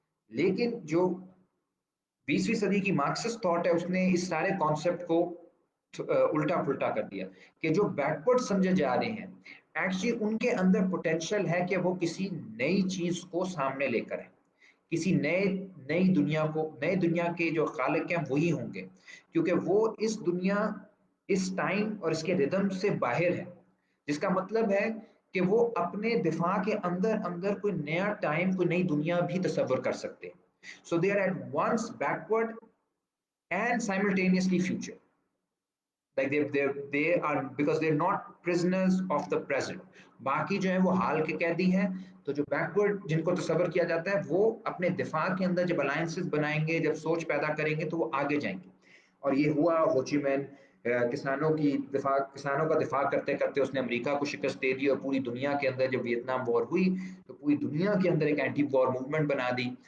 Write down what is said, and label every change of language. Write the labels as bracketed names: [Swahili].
[Urdu] لیکن جو 20ویں صدی کی مارکسسٹ تھاٹ ہے اس نے اس سارے کانسیپٹ کو الٹا پلٹا کر دیا، کہ جو بیکورڈ سمجھے جا رہے ہیں ایکچولی ان کے اندر پوٹینشیل ہے کہ وہ کسی نئی چیز کو سامنے لے کر آئیں، کسی نئی دنیا کے جو خالق ہیں وہی ہوں گے، کیونکہ وہ اس دنیا، اس ٹائم اور اس کے ردم سے باہر ہے. جس کا مطلب ہے کہ وہ اپنے دفاع کے اندر کوئی نیا ٹائم، کوئی نئی دنیا بھی تصور کر سکتے ہیں. [English] So they are at once backward and simultaneously future. Like they are, because they're not prisoners of the present. [Urdu] باقی جو ہیں وہ حال کے قیدی ہیں. تو جو بیکورڈ جن کو تصور کیا جاتا ہے وہ اپنے دفاع کے اندر جب الائنسز بنائیں گے، جب سوچ پیدا کریں گے تو وہ آگے جائیں گے. اور یہ ہوا. ہو چی مین کسانوں کا دفاع کرتے کرتے اس نے امریکہ کو شکست دے دی، اور پوری دنیا کے اندر جب ویتنام وار ہوئی تو پوری دنیا کے اندر ایک اینٹی وار موومنٹ بنا دی.